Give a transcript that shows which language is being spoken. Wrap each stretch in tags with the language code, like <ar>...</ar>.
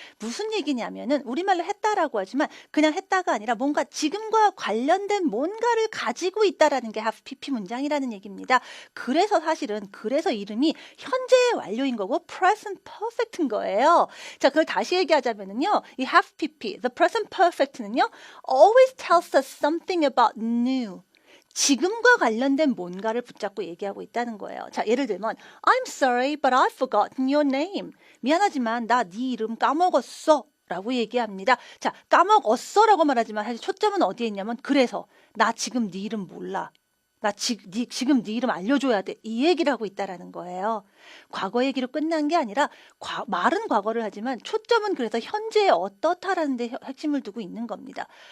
<ko>무슨 얘기냐면은 우리말로 했다라고 하지만 그냥 했다가 아니라 뭔가 지금과 관련된 뭔가를 가지고 있다라는 게 have pp 문장이라는 얘기입니다. 그래서 이름이 현재의 완료인 거고 present perfect인 거예요. 자, 그걸 다시 얘기하자면은요.</ko> <en>이 have pp, the present perfect는요. always tells us something about new.</en> <ko>지금과 관련된 뭔가를 붙잡고 얘기하고 있다는 거예요. 자, 예를 들면</ko> <en>I'm sorry, but I've forgotten your name.</en> <ko>미안하지만 나 네 이름 까먹었어. 라고 얘기합니다. 자, 까먹었어 라고 말하지만 사실 초점은 어디에 있냐면 그래서 나 지금 네 이름 몰라. 나 지금 네 이름 알려줘야 돼. 이 얘기를 하고 있다라는 거예요. 과거 얘기로 끝난 게 아니라 말은 과거를 하지만 초점은 그래서 현재에 어떻다라는 데 핵심을 두고 있는 겁니다.</ko>